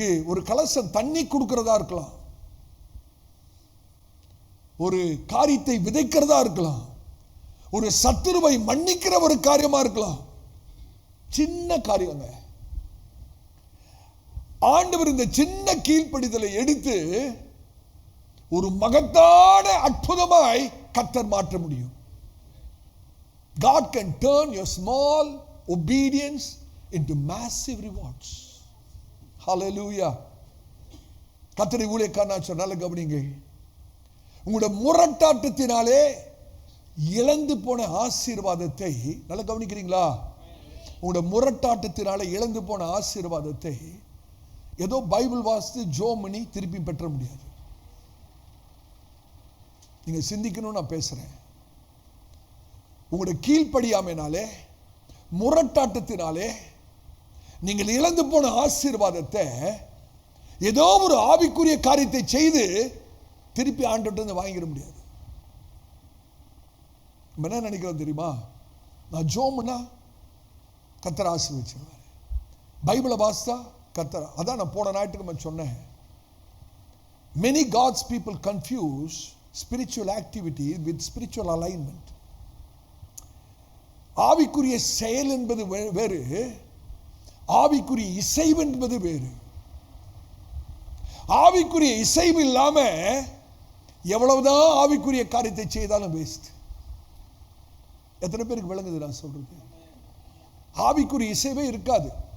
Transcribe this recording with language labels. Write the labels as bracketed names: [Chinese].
[Tamil] ஒரு கலசம் தண்ணி கொடுக்கிறதா இருக்கலாம், ஒரு காரியத்தை விதைக்கிறதா இருக்கலாம், ஒரு சத்துருவை மன்னிக்கிற ஒரு காரியமா இருக்கலாம். சின்ன காரியங்க. ஆண்டவர் இந்த சின்ன கீழ்ப்படிதலை எடுத்து ஒரு மகத்தான அற்புதமாய் கர்த்தர் மாற்ற முடியும். [English] God can turn your small obedience into massive rewards. Hallelujah. [Tamil] கர்த்தருடைய ஊழியக்காரனா சொன்னால கவனிங்க. உங்களுடைய முரட்டாட்டத்தினாலே இழந்து போன ஆசீர்வாதத்தை நல்லா கவனிக்கிறீங்களா? உங்களுடைய முரட்டாட்டத்தினாலே இழந்து போன ஆசீர்வாதத்தை ஏதோ பைபிள் வாசித்து ஜோம் பண்ணி திருப்பி பெற்ற முடியாது. நீங்க சிந்திக்கணும். நான் பேசுறேன். உங்களுடைய கீழ்ப்படியாமைனாலே, முரட்டாட்டத்தினாலே நீங்கள் இழந்து போன ஆசீர்வாதத்தை ஏதோ ஒரு ஆவிக்குரிய காரியத்தை செய்து திருப்பி ஆண்டவர்கிட்ட வாங்கிட முடியாது. என்ன நினைக்கிறோம் தெரியுமா? நான் ஜோம்னா கர்த்தர் ஆசீர்வதிச்சிருவார், பைபிளை வாசித்தா கர்த்தர். அதான் நான் போன ஞாயிற்றுக்கிழமை சொன்னேன். [English] Many God's people confuse spiritual activity with spiritual alignment. [Tamil] ஆவிக்குரிய செயல் என்பது வேறு, ஆவிக்குரிய இசைவு என்பது வேறு. ஆவிக்குரிய இசைவு இல்லாம எவ்வளவுதான் ஆவிக்குரிய காரியத்தை செய்தாலும் வேஸ்ட். எத்தனை பேருக்கு விளங்குது நான் சொல்றது? ஆவிக்குரிய இசைவே இருக்காது.